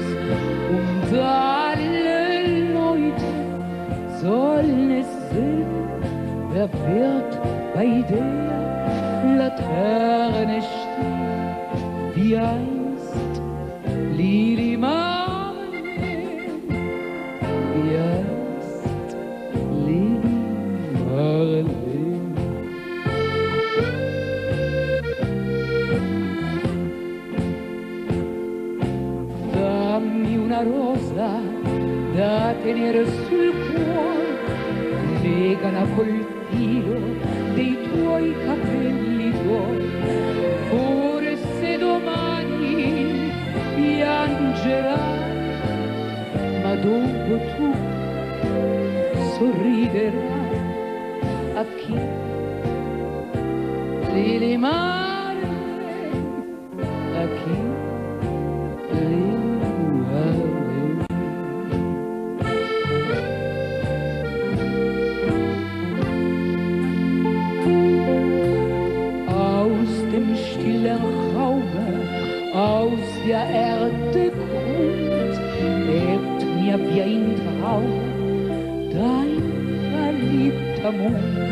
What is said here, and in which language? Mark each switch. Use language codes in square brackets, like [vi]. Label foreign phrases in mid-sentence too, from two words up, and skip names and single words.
[de] Und alle Leute sollen es sehen, wer wird bei der Laterne stehen, wie einst Lili Marlene, wie einst Lili Marlene. [it] Dammi una rosa da tenere sul cuore, legala col filo dei tuoi capelli tuoi, forse domani piangerai, ma dopo tu sorriderai. A chi? Lili Marlene, a chi? Lili Marlene. [de] Aus dem stillen Raume, aus der Erde Grund, lebt mir wie ein Traum dein verliebter Mund.